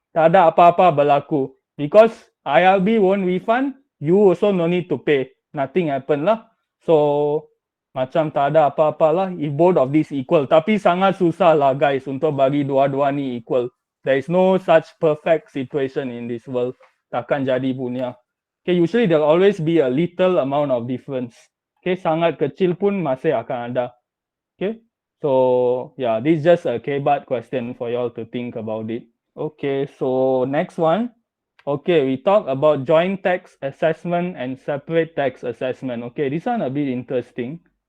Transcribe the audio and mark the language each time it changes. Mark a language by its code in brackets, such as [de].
[ms] Tak ada apa-apa berlaku. [en] Because IRB won't refund, you also no need to pay. Nothing happen lah. So [ms] macam tak ada apa-apa lah [en] if both of these equal. [ms] Tapi sangat susah lah guys untuk bagi dua-dua ni equal. [en] There is no such perfect situation in this world. [ms] Takkan jadi punya. [en] Okay, usually there will always be a little amount of difference. [ms] Okay, sangat kecil pun masih akan ada. [en] Okay, so yeah, this is just a K-bar question for y'all to think about it. Okay, so next one. Okay, we talk about joint tax assessment and separate tax assessment. Okay, this one a bit interesting.